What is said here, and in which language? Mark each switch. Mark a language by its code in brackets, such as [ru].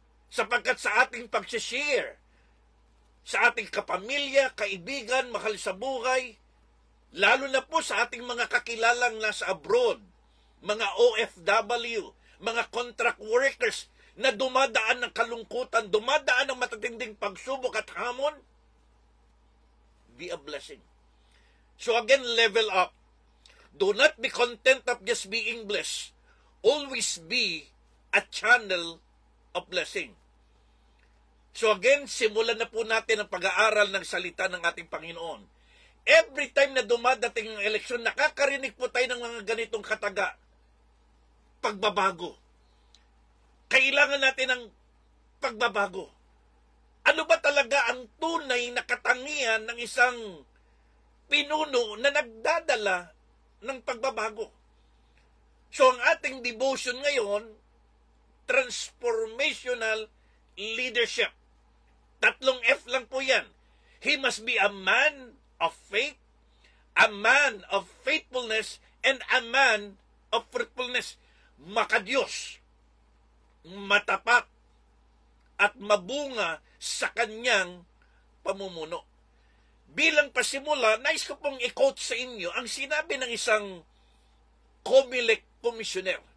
[tl] Sapagkat sa ating pag-share, sa ating kapamilya, kaibigan, mahal sa buhay, lalo na po sa ating mga kakilalang nasa abroad, mga OFW, mga contract workers na dumadaan ng kalungkutan, dumadaan ng matitinding pagsubok at hamon, [en] be a blessing. So again, level up. Do not be content of just being blessed. Always be a channel of blessing. [tl] So again, simulan na po natin ang pag-aaral ng salita ng ating Panginoon. [en] Every time [tl] na dumadating ang eleksyon, nakakarinig po tayo ng mga ganitong kataga. Pagbabago. Kailangan natin ng pagbabago. Ano ba talaga ang tunay na katangian ng isang pinuno na nagdadala ng pagbabago? So ang ating devotion ngayon, transformational leadership. 3 F lang po yan. [en] He must be a man of faith, a man of faithfulness, and a man of fruitfulness. [tl] Makadiyos, matapat, at mabunga sa kanyang pamumuno. Bilang pasimula, nais ko pong i-quote sa inyo ang sinabi ng isang COMELEC commissioner.